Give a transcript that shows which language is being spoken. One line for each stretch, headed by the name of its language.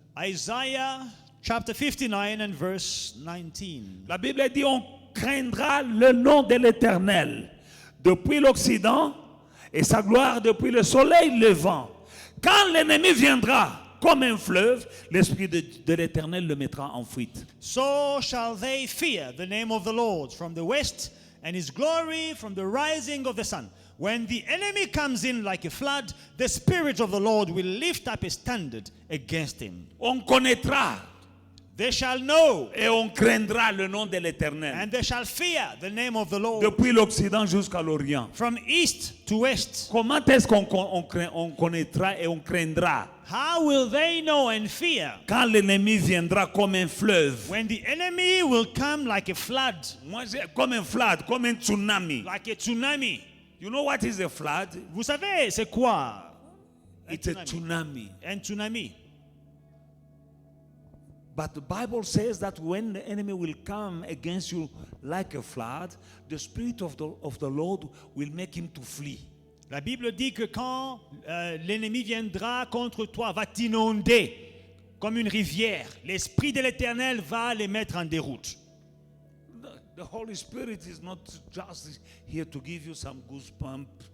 English: Isaiah chapter 59 and verse 19.
French: La Bible dit, on craindra le nom de l'Éternel depuis l'Occident et sa gloire depuis le soleil levant. Quand l'ennemi viendra comme un fleuve, l'Esprit de l'Éternel le mettra en fuite.
English: So shall they fear the name of the Lord from the west, and his glory from the rising of the sun. When the enemy comes in like a flood, the Spirit of the Lord will lift up a standard against him.
French: On connaîtra
English: They shall know,
French: et on craindra le nom de l'Éternel
English: and they shall fear the name of the Lord
French: depuis l'Occident jusqu'à l'Orient.
English: from east to west.
French: Comment est-ce qu'on connaîtra et on craindra
English: How will they know and fear?
French: quand l'ennemi viendra comme un fleuve?
English: When the enemy will come like a flood,
French: Moi, comme un flood, comme un tsunami.
English: like a tsunami. You know what is a flood?
French: Vous savez, c'est quoi?
English: It's a tsunami.
French: Un tsunami.
English: But the Bible says that when the enemy will come against you like a flood, the Spirit of the Lord will make him to flee.
French: La Bible dit que quand l'ennemi viendra contre toi, va t'inonder comme une rivière. L'Esprit de l'Éternel va les mettre en déroute.
English: The Holy Spirit is not just here to give you some goosebumps.